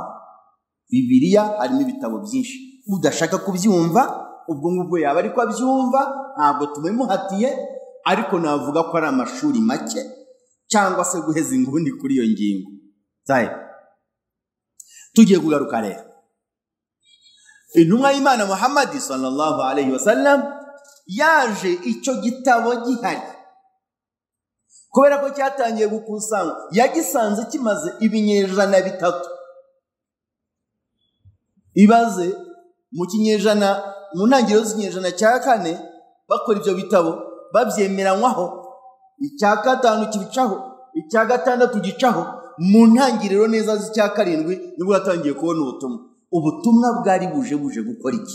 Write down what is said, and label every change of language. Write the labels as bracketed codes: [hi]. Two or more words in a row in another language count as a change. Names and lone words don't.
[rw] Bibiliya harimo ibitabo byinshi, udashaka kubyumva ubwo ngubwo yaba ariko abyumva, ntabwo tubimuhatiye, ariko navuga ko ari amashuri make cyangwa se guheza ingundi kuri iyo ngingo. Tugiye kugaruka rero, intumwa y'Imana Muhamad [ar] صلى الله عليه وسلم [rw] yaje icyo gitabo gihari, kubera ko cyatangiye gukusanywa, yagisanze kimaze ibinyejana 3. Ibaze mu kinyejana, mu ntangiriro z'ikinyejana cya 4 bakora ibyo bitabo, babyemeranywaho, icya 5 kibicaho, icya 6 gicaho, mu ntangiriro neza z'icya 7 nibwo yatangiye kubona ubutumwa bwari buje gukora iki.